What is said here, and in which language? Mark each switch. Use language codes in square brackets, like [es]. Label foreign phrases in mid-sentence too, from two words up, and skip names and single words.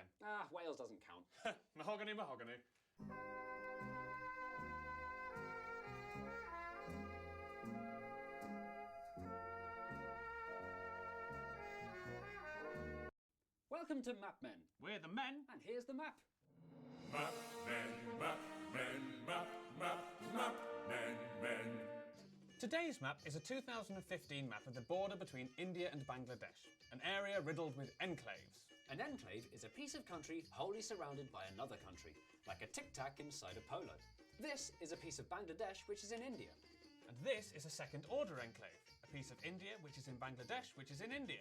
[en] Ah, Wales doesn't count. Mahogany, mahogany. Welcome to MapMen. We're the men. And here's the map. Map men, map men, map, map, map men, men. Today's map is a 2015 map of the border between India and Bangladesh, an area riddled with enclaves. An enclave is a piece of country wholly surrounded by another country, like a tic-tac inside a polo. This is a piece of Bangladesh which is in India. And this is a second-order enclave, a piece of India which is in Bangladesh which is in India.